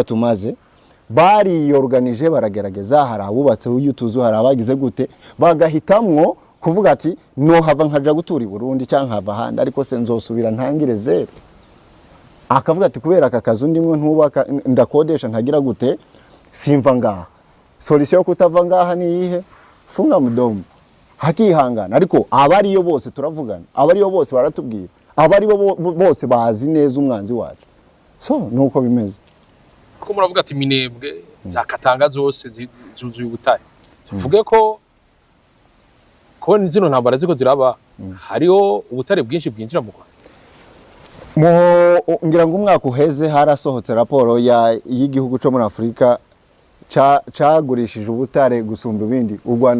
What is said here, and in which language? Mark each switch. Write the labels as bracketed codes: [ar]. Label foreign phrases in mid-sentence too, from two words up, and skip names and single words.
[rn] tumaze bariyorganije baragerageza hari abubatse utuzu hari abagize gute bagahitamwo kuvuga ati no hava nkaja gutura i Burundi cyangwa hava handi ariko se nzosubira ntangire zero akavuga ati kubera aka kazu ndimwe ntubaka ndakodesha ntagira gute simva ngaha solution yo kutava ngaha ni yihe [sw] funga mudomo [rn] hakihangana ariko abariyo bose turavugana abariyo bose baratubwira abariyo bose bazi neza umwanzi wacu so nuko bimeze ko muravuga ati Minembwe zakatanga zose zuzuye ubutare tuvuge ko zino ntambara ziko ziraba hariho ubutare bwinshi bwinjira mu Rwanda. Ngira ngo umwaka uheze harasohotse raporo y'igihugu cyo muri Afrika cagurishije ubutare gusumba ibindi u Rwanda